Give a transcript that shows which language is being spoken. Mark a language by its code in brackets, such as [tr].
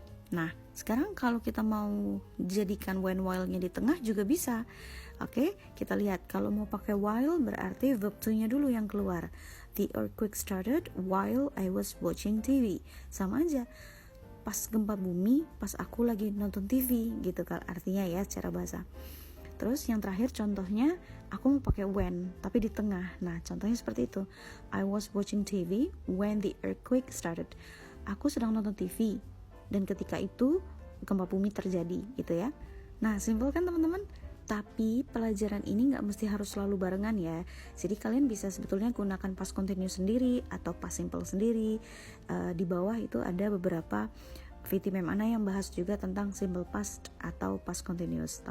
[id] Nah, sekarang kalau kita mau jadikan when while-nya di tengah juga bisa. Oke, kita lihat. Kalau mau pakai while berarti verb to-nya dulu yang keluar. [en] The earthquake started while I was watching TV. [id] Sama aja. Pas gempa bumi, pas aku lagi nonton TV gitu kan artinya ya secara bahasa. Terus yang terakhir contohnya aku mau pakai when tapi di tengah. Nah, contohnya seperti itu. [en] I was watching TV when the earthquake started. [id] Aku sedang nonton TV dan ketika itu gempa bumi terjadi gitu ya. Nah, simpel kan teman-teman? Tapi pelajaran ini gak mesti harus selalu barengan ya. Jadi kalian bisa sebetulnya gunakan past continuous sendiri atau past simple sendiri. Di bawah itu ada beberapa VT Mem Ana yang bahas juga tentang simple past atau past continuous.